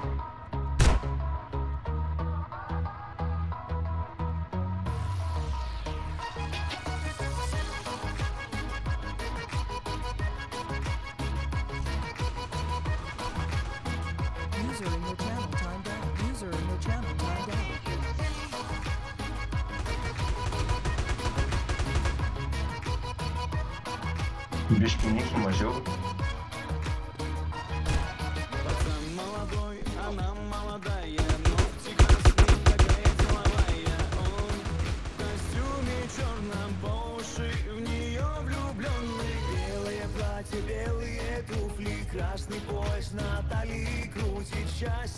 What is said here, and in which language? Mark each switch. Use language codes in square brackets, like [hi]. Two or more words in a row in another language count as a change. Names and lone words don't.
[en] User in your channel timed out. User in your channel timed out. [lt] Biškį mūsų mažiau. [ru] Пацан молодой, она молодая, ногти красные, такая деловая. Он в костюме черном, по уши в нее влюбленный. Белое платье, белые туфли, красный пояс на талии крутит счастьем.